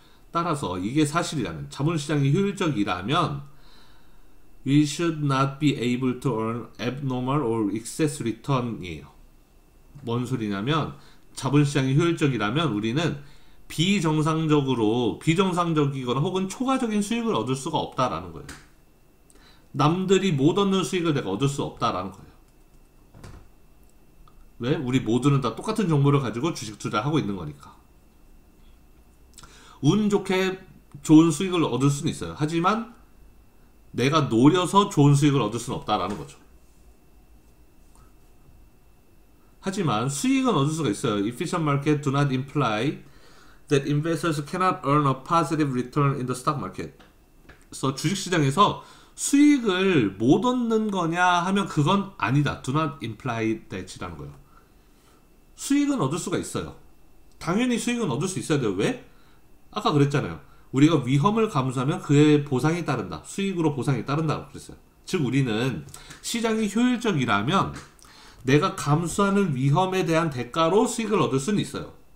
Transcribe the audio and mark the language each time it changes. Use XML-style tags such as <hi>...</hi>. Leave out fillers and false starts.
<ko>따라서 이게 사실이라면, 자본시장이 효율적이라면</ko> <en>we should not be able to earn abnormal or excess return</en> <ko>이에요. 뭔 소리냐면, 자본시장이 효율적이라면 우리는 비정상적이거나 혹은 초과적인 수익을 얻을 수가 없다라는 거예요. 남들이 못 얻는 수익을 내가 얻을 수 없다라는 거예요. 왜? 우리 모두는 다 똑같은 정보를 가지고 주식 투자를 하고 있는 거니까. 운 좋게 좋은 수익을 얻을 수는 있어요. 하지만 내가 노려서 좋은 수익을 얻을 수는 없다라는 거죠. 하지만 수익은 얻을 수가 있어요.</ko> <en>Efficient market do not imply that investors cannot earn a positive return in the stock market.</en> <ko>그래서 주식시장에서 수익을 못 얻는 거냐 하면 그건 아니다.</ko> <en>Do not imply that</en> <ko>이라는 거예요. 수익은 얻을 수가 있어요. 당연히 수익은 얻을 수 있어야 돼요. 왜? 아까 그랬잖아요. 우리가 위험을 감수하면 그의 보상이 따른다. 수익으로 보상이 따른다고 그랬어요. 즉 우리는 시장이 효율적이라면 내가 감수하는 위험에 대한 대가로 수익을 얻을 수는 있어요.</ko>